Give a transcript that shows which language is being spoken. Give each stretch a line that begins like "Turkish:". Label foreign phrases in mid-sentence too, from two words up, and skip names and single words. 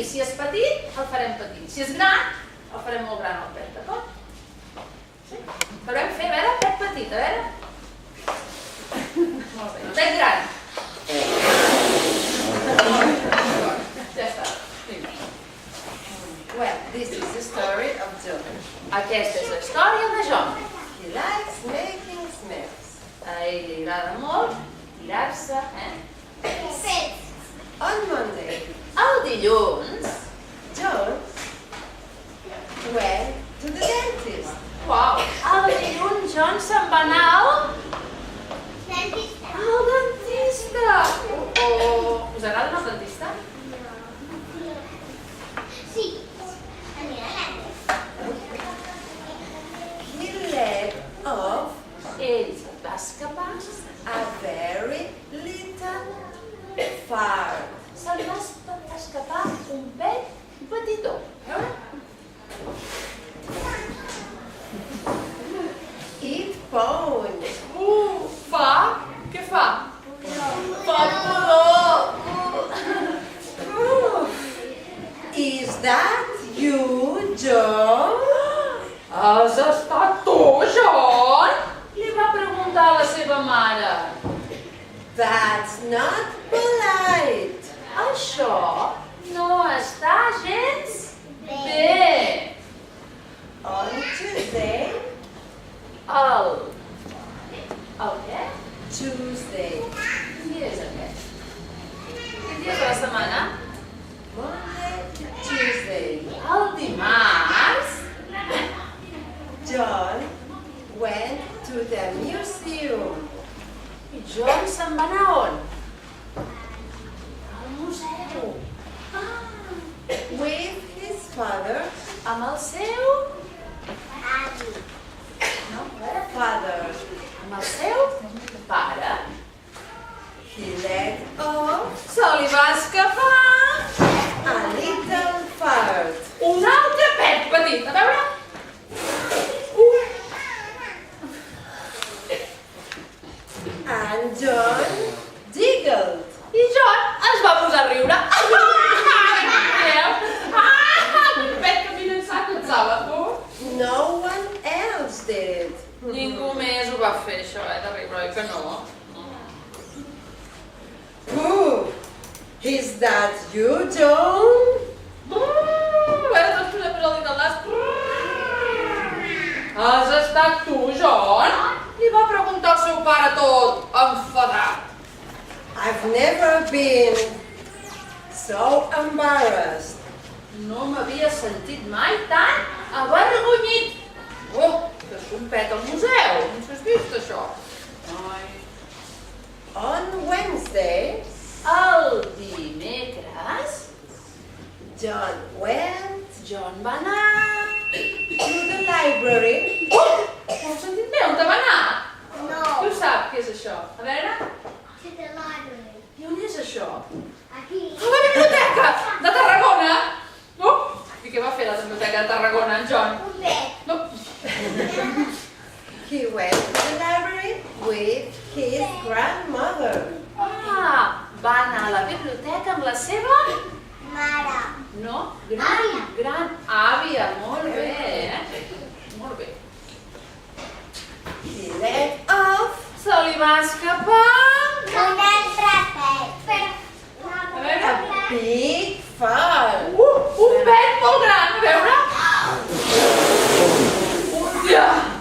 Catalan: Si és petit, el farem petit. Si és gran, el farem molt gran el pet, d'acord? Sí? Però hem fer, a veure, pet petit, a veure. Molt bé. Pet gran. Ja està. Vinga.
English: Well, this is the story of John.
Catalan: Aquesta és la història de John.
English: He likes making smells.
Catalan: A ell li agrada molt tirar-se,
English: On Monday,
Catalan: El dilluns,
English: John went to the dentist.
Catalan: uau, el dilluns John se'n va anar al dentista. Us agrada anar al dentista?
English: He let off
Catalan: Ell va escapar,
English: a very little fart.
Catalan: se li va escapar un pet petitó. A veure?
English: It pounds.
Catalan: Fa? Què fa? Fa pudor.
English: Is that you, John?
Catalan: Has estat tu, John? Li va preguntar a la seva mare.
English: That's not polite.
Catalan: Això no està gens bé.
English: On Tuesday.
Catalan: El què?
English: Tuesday.
Catalan: Quin dia és aquest? Quin dia és de la setmana?
English: Monday, Tuesday.
Catalan: El dimarts.
English: John went to the museum.
Catalan: I John se'n va anar on? Al museu.
English: With his father.
Catalan: Amb el seu... No, a veure.
English: Father.
Catalan: Amb el seu pare.
English: He let off
Catalan: Se li va escapar
English: a little fart.
Catalan: un altre pet petit. A veure.
English: And John giggled.
Catalan: I John es va posar a riure. Veieu? Quin pet que finançat pensava, tu?
English: No one else did.
Catalan: Ningú més ho va fer, això, de riure, oi que no?
English: Pooh! Is that you, John?
Catalan: A veure, tots posem el dit al nas. Has estat tu, John? Li va preguntar al seu pare tot, enfadat.
English: I've never been so embarrassed.
Catalan: No m'havia sentit mai tan avergonyit. Oh, que és un pet al museu. No s'has vist, això? Ai.
English: On Wednesday,
Catalan: El dimecres,
English: John went
Catalan: John va anar...
English: to the library.
Catalan: Oh! Ho heu sentit bé? On te va anar? No. Qui ho sap, què és això? A veure,
English: To the library.
Catalan: i on és això? Aquí. A la biblioteca de Tarragona! No? I què va fer a la biblioteca de Tarragona, en John? Un pet. No.
English: He went to the library with his grandmother.
Catalan: Va anar a la biblioteca amb la seva... Mare. No? Àvia. Gran àvia, molt bé, Molt bé. He let off Se li va escapar... Un altre pet. Però... A veure...
English: big fart.
Catalan: Un pet molt gran, a veure... Hòstia!